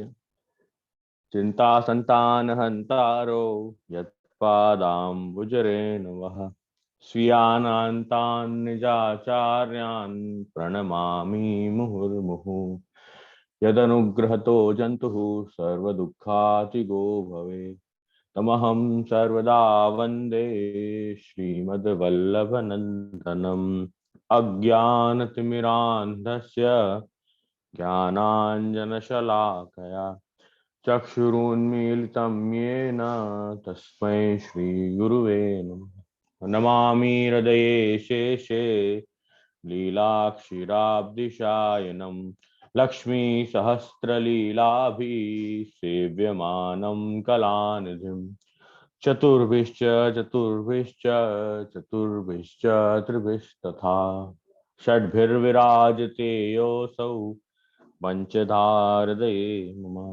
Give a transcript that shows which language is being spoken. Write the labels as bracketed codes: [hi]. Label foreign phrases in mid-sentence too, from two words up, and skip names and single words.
[sa] ચિંતા સંતાન હંતારો યત્પાદાંબુજરેણ વહ સ્વીયાનાંતાન નિજાચાર્યાન પ્રણમામિ મુહુર્મુહુ યદનુગ્રહતો જંતુઃ સર્વદુઃખાતિગો ભવે તમહં સર્વદા વંદે શ્રીમદ્વલ્લભનંદનમ અજ્ઞાનતિમિરાન્ધસ્ય ज्ञानाञ्जनशलाकया चक्षुरुन्मीलितं येन तस्मै श्रीगुरुवे नमः। नमामि हृदये शेषे लीलाक्षीराब्धिशायनं लक्ष्मीसहस्रलीलाभिः सेव्यमानं कलानिधिं चतुर्भिश्च चतुर्भिश्च चतुर्भिश्च त्रिभिस्तथा षड्भिर्विराजते योऽसौ पंचधारदये मम